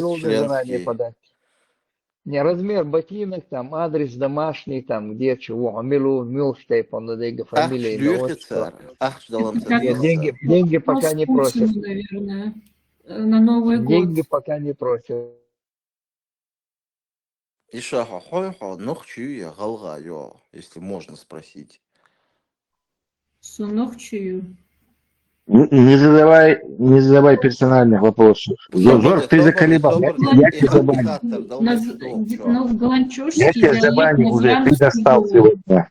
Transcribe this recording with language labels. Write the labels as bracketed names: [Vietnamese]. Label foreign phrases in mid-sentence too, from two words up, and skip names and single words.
[Russian] должны заранее членский. подать. Не, размер ботинок, там, адрес домашний, там, где, чего, Амилу, Милштейп, фамилия, имя, отчество. Нет, деньги пока не просят. Наверное, на Новый год. Деньги пока не просят. [Chechen] Иша хахойха, нохчуя галга, [Russian] если можно спросить. [Chechen] Сунохчую. [Russian] Не задавай персональных вопросов. Зор, ты заколебал. Я тебя забаню. Ну, в Галанчушский Я тебя забаню уже, ты достал сегодня.